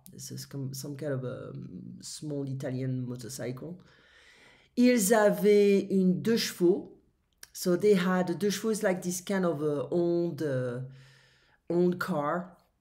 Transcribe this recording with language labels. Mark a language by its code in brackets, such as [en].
[en] This is some kind of a small Italian motorcycle. [fr] Ils avaient une 2 chevaux. [en] So they had a 2 chevaux is like this kind of old car.